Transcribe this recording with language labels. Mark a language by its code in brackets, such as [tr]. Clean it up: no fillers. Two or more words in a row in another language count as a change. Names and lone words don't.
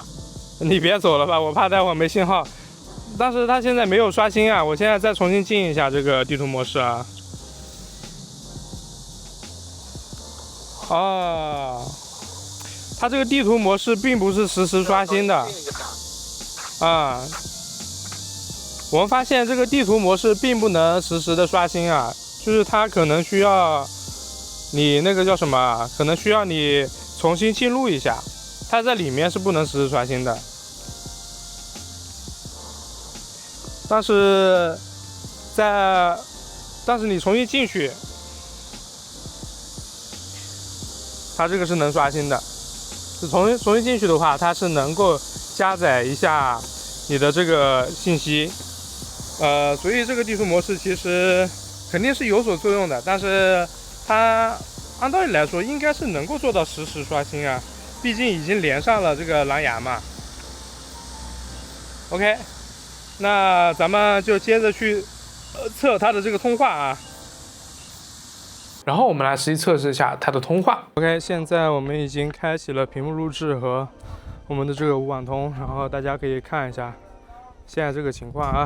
[zh] 你別走了吧，我怕待會兒沒信號。但是它現在沒有刷新啊，我現在再重新進一下這個地圖模式啊。哦，它這個地圖模式並不是實時刷新的。啊。我们發現這個地圖模式並不能實時的刷新啊，就是它可能需要你那個叫什麼啊，可能需要你重新進入一下，它在裡面是不能實時刷新的。但是你重新進去，它这個是能刷新的。重新進去的話，它是能夠加載一下你的這個信息。所以這個地圖模式其實肯定是有所作用的，但是它按道理來說應該是能夠做到實時刷新啊，畢竟已經連上了這個藍牙嘛。OK， 那咱們就接着去測它的這個通話啊。然後我們來實際測試一下它的通話。OK， 現在我們已經開啟了屏幕錄製和我們的這個無網通，然後大家可以看一下現在這個情況啊。